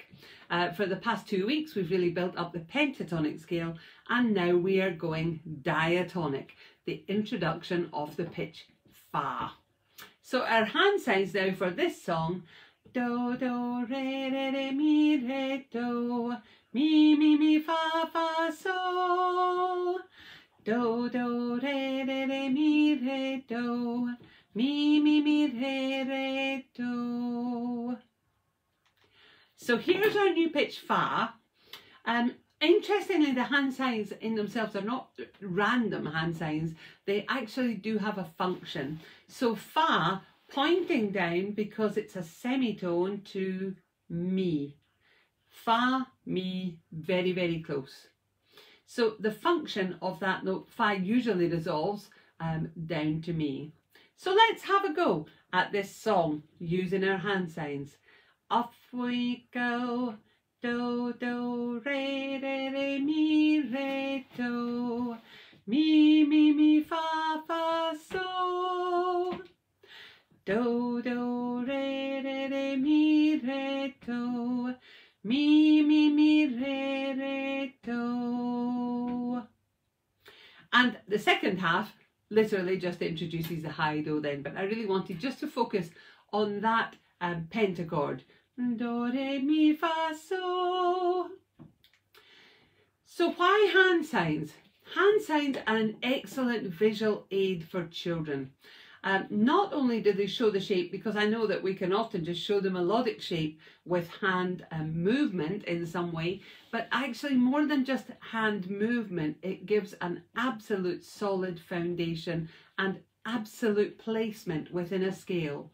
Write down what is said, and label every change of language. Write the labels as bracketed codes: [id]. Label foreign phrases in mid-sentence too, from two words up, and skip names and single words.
[en] For the past 2 weeks we've really built up the pentatonic scale, and now we are going diatonic, the introduction of the pitch Fa. So our hand signs now for this song: do, do, re, do, mi, fa, fa, so. Do, do, re, mi, do, mi, re, do. So here's our new pitch Fa. Interestingly, the hand signs in themselves are not random hand signs. They actually do have a function. So Fa, pointing down because it's a semitone to Mi. Fa, Mi, very, very close. So the function of that note, Fa, usually resolves down to Mi. So let's have a go at this song using our hand signs. Off we go. Do, do, re, mi, do. Mi, fa, fa, so. Do, do, re, mi, do. Mi, re, do. And the second half literally just introduces the high do then, but I really wanted just to focus on that pentachord. Do, re, mi, fa, so. So why hand signs? Hand signs are an excellent visual aid for children. Not only do they show the shape, because I know that we can often just show the melodic shape with hand movement in some way, but actually more than just hand movement, it gives an absolute solid foundation and absolute placement within a scale.